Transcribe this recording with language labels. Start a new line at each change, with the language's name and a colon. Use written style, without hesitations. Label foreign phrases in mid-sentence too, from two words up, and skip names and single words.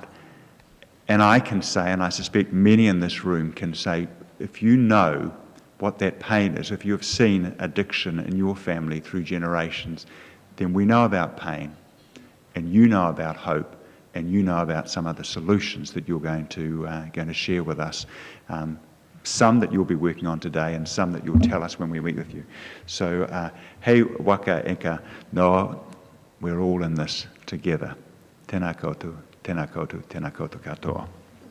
English: And I can say, and I suspect many in this room can say, if you know what that pain is, if you've seen addiction in your family through generations, then we know about pain, and you know about hope, and you know about some of the solutions that you're going to share with us. Some that you'll be working on today, and some that you'll tell us when we meet with you. So,
Māori: hei waka eka noa,
English: we're all in this together.
Māori: Tēnā koutou, tēnā koutou, tēnā koutou katoa.